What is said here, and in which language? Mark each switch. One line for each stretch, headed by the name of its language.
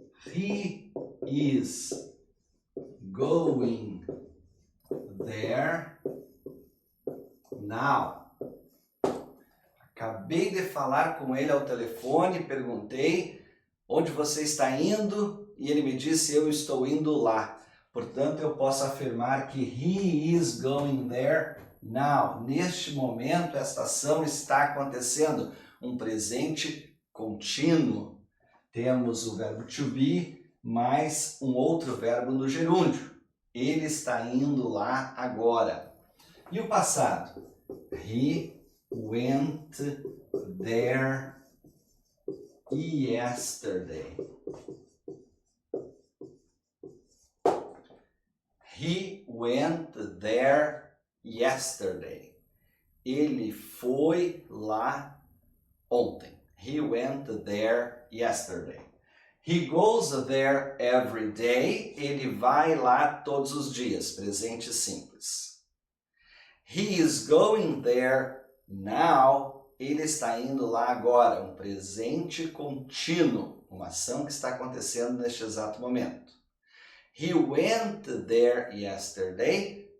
English: He is going there now.
Portuguese: Acabei de falar com ele ao telefone, perguntei onde você está indo e ele me disse eu estou indo lá. Portanto, eu posso afirmar que
English: he is going there now.
Portuguese: Neste momento, esta ação está acontecendo. Um presente contínuo. Temos o verbo to be mais um outro verbo no gerúndio. Ele está indo lá agora. E o passado?
English: He went there yesterday. He went there yesterday.
Portuguese: Ele foi lá ontem.
English: He went there yesterday. He goes there every day.
Portuguese: Ele vai lá todos os dias. Presente simples.
English: He is going there now.
Portuguese: Ele está indo lá agora. Um presente contínuo. Uma ação que está acontecendo neste exato momento.
English: He went there yesterday.